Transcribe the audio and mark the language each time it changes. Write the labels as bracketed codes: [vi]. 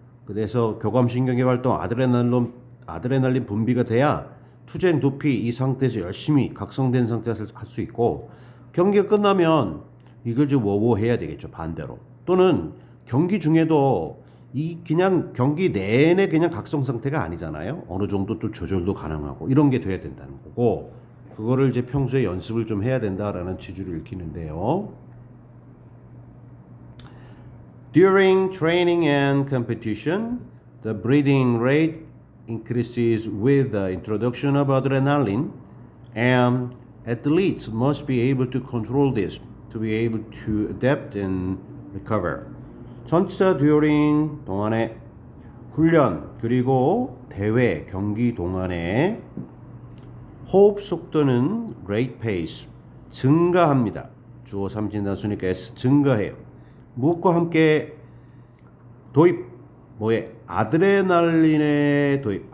[ko] 그래서 교감신경계 활동 아드레날린 분비가 돼야 투쟁 도피 이 상태에서 열심히 각성된 상태에서 할 수 있고 경기가 끝나면 이걸 좀 워워해야 되겠죠. 반대로 또는 경기 중에도 이 그냥 경기 내내 그냥 각성 상태가 아니잖아요. 어느 정도 또 조절도 가능하고 이런 게 돼야 된다는 거고 그거를 이제 평소에 연습을 좀 해야 된다라는 취지를 읽히는데요. [en] During training and competition, the breathing rate increases with the introduction of adrenaline, and athletes must be able to control this to be able to adapt and recover. [ko] 전치사 during 동안에 훈련 그리고 대회 경기 동안에 호흡 속도는 [en] rate pace [ko] 증가합니다. 주어 삼진단수니까 S 증가해요. 무엇과 함께 도입 뭐에 아드레날린의 도입.